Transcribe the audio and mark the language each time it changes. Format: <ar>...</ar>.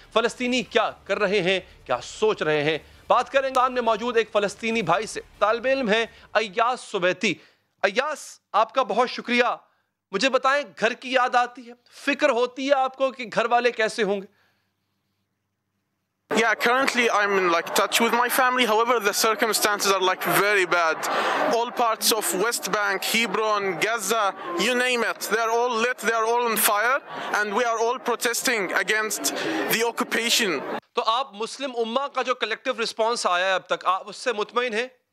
<ur>فلسطینی کیا کر رہے ہیں, کیا سوچ رہے ہیں, بات کریں گے میں موجود ایک فلسطینی بھائی سے. طالب علم ہے ایاس سبیتی. ایاس, آپ کا بہت شکریہ. مجھے بتائیں, گھر کی یاد آتی ہے, فکر ہوتی ہے آپ کو کہ گھر والے کیسے ہوں گے؟</ur> <en>Yeah, currently I'm in touch with my family. However, the circumstances are very bad. All parts of West Bank, Hebron, Gaza, you name it, they are all lit, they are all on fire, and we are all protesting against the occupation.</en> <ur>تو آپ مسلم امہ کا جو collective response آیا ہے اب تک، آپ اس سے مطمئن ہیں؟</ur>